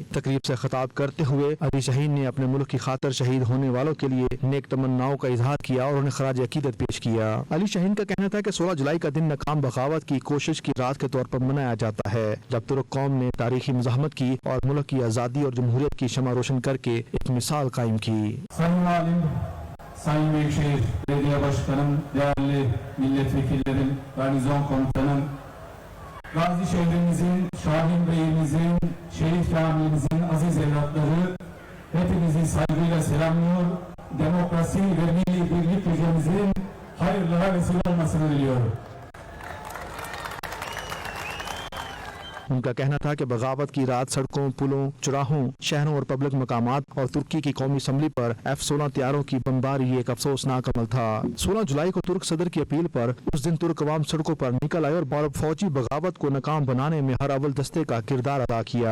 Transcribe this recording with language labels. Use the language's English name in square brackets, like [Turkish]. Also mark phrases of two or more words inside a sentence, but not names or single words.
[Urdu] تقریب سے خطاب کرتے ہوئے علی شاہین نے اپنے ملک کی خاطر شہید ہونے والوں کے لیے نیک تمناؤں کا اظہار کیا اور انہیں خراج عقیدت پیش کیا۔ علی شاہین کا کہنا تھا کہ 16 جولائی کا دن ناکام بغاوت کی کوشش کی رات کے طور پر منایا جاتا ہے، جب ترک قوم نے تاریخی مزاحمت کی اور ملک کی آزادی اور جمہوریت کی شمع روشن کر کے ایک مثال قائم کی۔ [Turkish] Sayın Büyükşehir Belediye Başkanım, değerli milletvekillerim, garnizon komutanım, Gazi şehrimizin, Şahin Bey'imizin, Şehit Kamil'imizin aziz evlatları, hepinizi saygıyla selamlıyor. Demokrasi ve milli birlik gecemizin hayırlara vesile olmasını diliyorum. [Urdu] ان کا کہنا تھا کہ بغاوت کی رات سڑکوں، پلوں، چراہوں، شہروں اور پبلک مقامات اور ترکی کی قومی اسمبلی پر F-16 طیاروں کی بمباری ایک افسوسناک عمل تھا۔ 16 جولائی کو ترک صدر کی اپیل پر اس دن ترک عوام سڑکوں پر نکل آئے اور فوجی بغاوت کو ناکام بنانے میں ہر اول دستے کا کردار ادا کیا۔